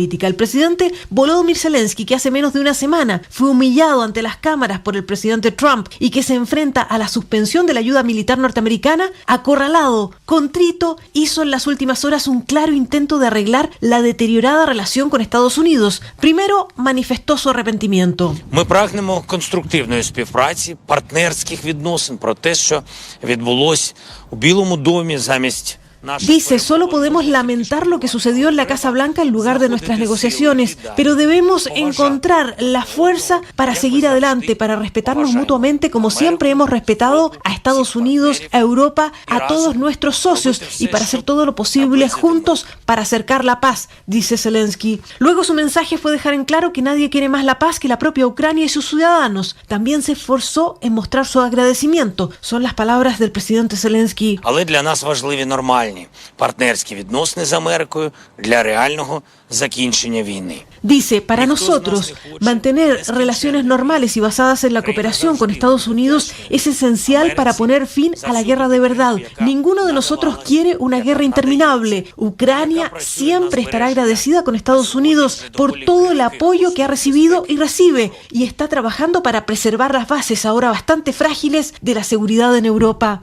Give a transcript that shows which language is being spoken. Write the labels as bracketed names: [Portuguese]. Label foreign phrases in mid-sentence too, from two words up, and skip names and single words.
[Spanish] El presidente Volodymyr Zelensky, que hace menos de una semana fue humillado ante las cámaras por el presidente Trump y que se enfrenta a la suspensión de la ayuda militar norteamericana, acorralado, contrito, hizo en las últimas horas un claro intento de arreglar la deteriorada relación con Estados Unidos. Primero manifestó su arrepentimiento. [Ukrainian] Конструктивної співпраці, партнерських відносин, про те, що відбулось у Білому домі замість. [Spanish] Dice, solo podemos lamentar lo que sucedió en la Casa Blanca en lugar de nuestras negociaciones, pero debemos encontrar la fuerza para seguir adelante, para respetarnos mutuamente como siempre hemos respetado a Estados Unidos, a Europa, a todos nuestros socios y para hacer todo lo posible juntos para acercar la paz, dice Zelensky. Luego su mensaje fue dejar en claro que nadie quiere más la paz que la propia Ucrania y sus ciudadanos. También se esforzó en mostrar su agradecimiento. Son las palabras del presidente Zelensky. [Ukrainian] Партнерські відносини з Америкою для реального закінчення війни. [Spanish] Dice, para nosotros, mantener relaciones normales y basadas en la cooperación con Estados Unidos es esencial para poner fin a la guerra de verdad. Ninguno de nosotros quiere una guerra interminable. Ucrania siempre estará agradecida con Estados Unidos por todo el apoyo que ha recibido y recibe, y está trabajando para preservar las bases ahora bastante frágiles de la seguridad en Europa.